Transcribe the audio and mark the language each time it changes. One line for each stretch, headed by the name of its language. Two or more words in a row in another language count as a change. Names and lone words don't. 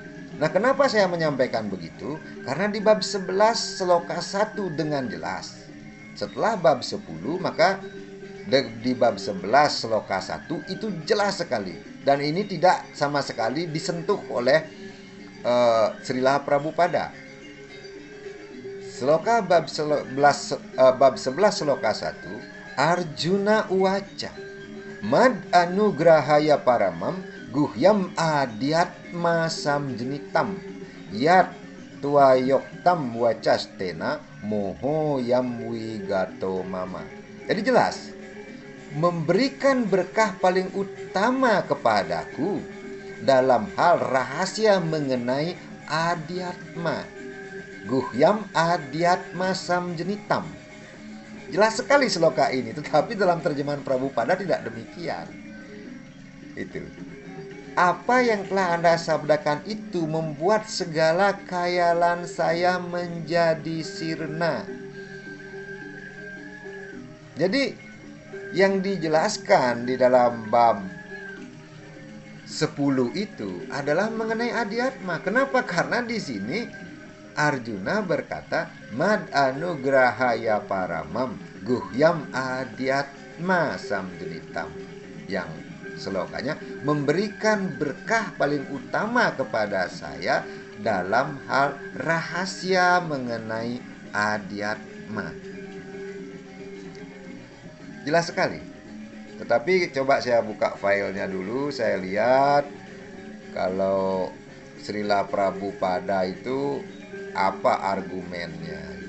Indonesian: Nah, kenapa saya menyampaikan begitu? Karena di bab 11 sloka 1 dengan jelas. Setelah bab 10, maka di bab 11 sloka 1 itu jelas sekali. Dan ini tidak sama sekali disentuh oleh Srila Prabhupada. Sloka bab 11 sloka 1,
Sanskrit: Arjuna uwaca mad anugrahaya paramam guhyam adhyatma samjenitam yat tuayoktam wacastena moho yam wigato mama.
Indonesian: Jadi jelas, memberikan berkah paling utama kepadaku dalam hal rahasia mengenai adhyatma,
Sanskrit: guhyam adhyatma samjenitam.
Indonesian: Jelas sekali sloka ini, tetapi dalam terjemahan Prabhupada tidak demikian. Itu. apa yang telah Anda sabdakan itu membuat segala khayalan saya menjadi sirna. Jadi yang dijelaskan di dalam bab 10 itu adalah mengenai adiatma. Kenapa? Karena di sini Arjuna berkata,
Sanskrit: mad anugrahaya paramam guhyam adiatma samjenitam,
Indonesian: yang selokanya memberikan berkah paling utama kepada saya dalam hal rahasia mengenai adiatma. Jelas sekali. Tetapi coba saya buka filenya dulu, saya lihat kalau Srila Prabhupada itu apa argumennya.